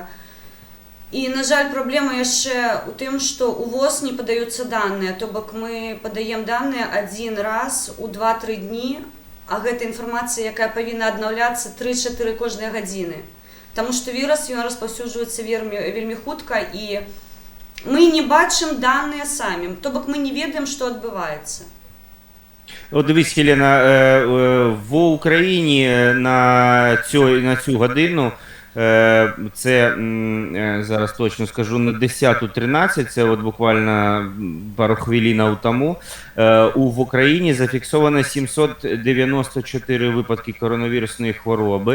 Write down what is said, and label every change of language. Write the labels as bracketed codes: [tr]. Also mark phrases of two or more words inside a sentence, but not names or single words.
[be] І, на жаль, праблема яшчэ ў тым, што ў ВОЗ не падаюцца даныя, то бок мы падаем даныя адзін раз у 2-3 дні, а гэта інфармацыя, якая павінна аднаўляцца 3-4 кожныя гадзіны. Таму што вірус, ён распаўсюджваецца вельмі хутка, і мы не бачым даныя самі, то бок мы не ведаем, што адбываецца. [uk] От дивись, Єлена, в Україні на цю годину, це, зараз точно скажу, на 10:13, це от буквально пару хвилин тому, в Україні зафіксовано 794 випадки коронавірусної хвороби.